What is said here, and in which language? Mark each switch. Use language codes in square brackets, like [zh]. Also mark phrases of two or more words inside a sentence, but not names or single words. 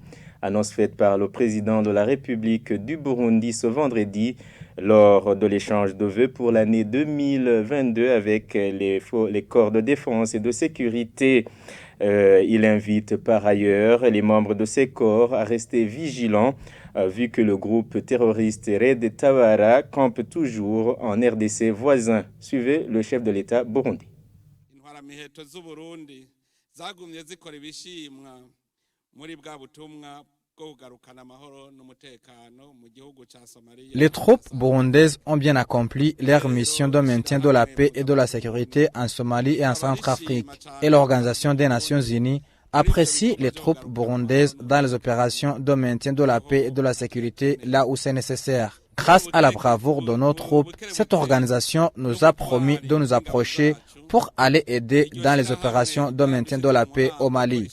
[fr] Annonce faite par le président de la République du Burundi ce vendredi lors de l'échange de vœux pour l'année 2022 avec les corps de défense et de sécurité. Il invite par ailleurs les membres de ces corps à rester vigilants vu que le groupe terroriste Red Tabara campe toujours en RDC voisin. Suivez le chef de l'État burundais. [rn] Miheto z'Uburundi zagumye zikora ibishimwa muri bwa butumwa bwo kugarukana amahoro n'umutekano mu gihugu ca Somalia. [fr] Les troupes burundaises ont bien accompli leur mission de maintien de la paix et de la sécurité en Somalie et en Centrafrique. Et l'Organisation des Nations Unies apprécie les troupes burundaises dans les opérations de maintien de la paix et de la sécurité là où c'est nécessaire. Grâce à la bravoure de nos troupes, cette organisation nous a promis de nous approcher pour aller aider dans les opérations de maintien de la paix au Mali.